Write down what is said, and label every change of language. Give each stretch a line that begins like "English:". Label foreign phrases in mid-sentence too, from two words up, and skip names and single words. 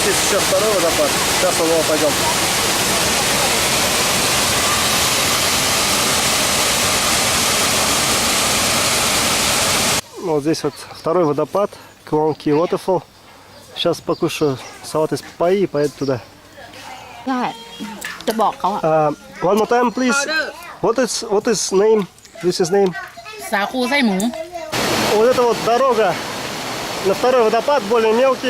Russian: еще второй водопад. Сейчас на него пойдем. Вот здесь вот второй водопад, Клонки Waterfall. Сейчас покушаю салат из папайи и поеду туда.
Thai: ได้จะบอกเขาอะ
English: One more time, please. What is name? This is name.
Thai: สาคูไส้หมู
Russian: Вот это вот дорога на второй водопад, более мелкий.